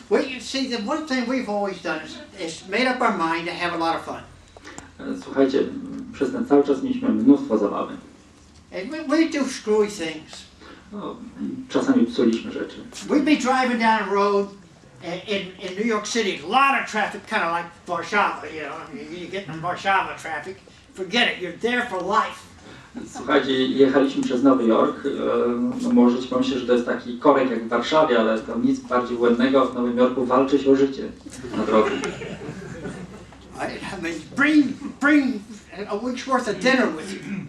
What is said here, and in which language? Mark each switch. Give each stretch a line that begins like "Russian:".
English: You see, the one thing we've always done is made up our mind to have a lot of fun.
Polish: Słuchajcie, przez ten cały czas mieliśmy mnóstwo zabawy.
English: And we do screwy things.
Polish: No, czasami psuliśmy rzeczy.
English: We'd be driving down a road in New York City, a lot of traffic, kind of like Warszawa, you know. You get in Warszawa traffic, forget it, you're there for life.
Polish: Słuchajcie, jechaliśmy przez Nowy Jork. No, możecie pomyśleć, że to jest taki korek jak w Warszawie, ale to nic bardziej błędnego. W Nowym Jorku walczy się o życie na drodze.
English: I mean, bring a week's worth of dinner with you.